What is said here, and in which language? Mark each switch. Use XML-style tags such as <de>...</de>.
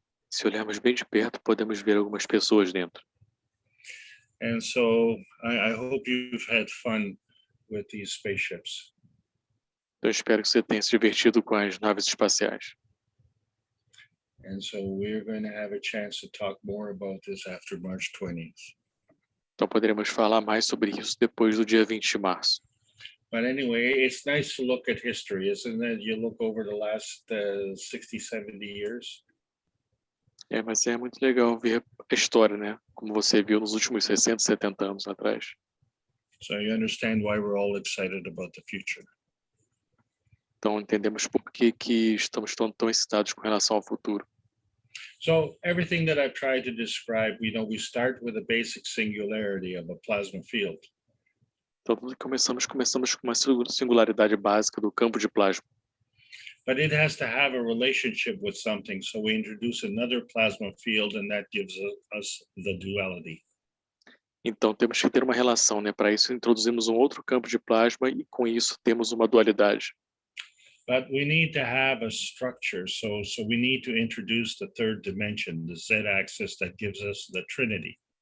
<pt>Se olharmos bem de perto, podemos ver algumas pessoas dentro.</pt> <en>And so I hope you've had fun with these spaceships.</en> <pt>Então espero que você tenha se divertido com as naves espaciais.</pt> <en>And so we're going to have a chance to talk more about this after March 20th.</en> <pt>Então poderemos falar mais sobre isso depois do dia 20 de março.</pt> <en>But anyway, it's nice to look at history, isn't it? You look over the last 60, 70 years.</en> <pt>Mas é muito legal ver a história, né? Como você viu nos últimos 60, 70 anos atrás.</pt> <en>So you understand why we're all excited about the future.</en> <pt>Então entendemos por que estamos tão excitados com relação ao futuro.</pt> <en>So everything that I've tried to describe, you know, we start with a basic singularity of a plasma field.</en> <pt>Então tudo que começamos com uma singularidade básica do campo de plasma.</pt> <en>But it has to have a relationship with something, so we introduce another plasma field, and that gives us the duality.</en> <pt>Então temos que ter uma relação, né? Para isso introduzimos um outro campo de plasma e com isso temos uma dualidade.</pt> <en>But we need to have a structure, so we need to introduce the third dimension, the z-axis that gives us the trinity.</en>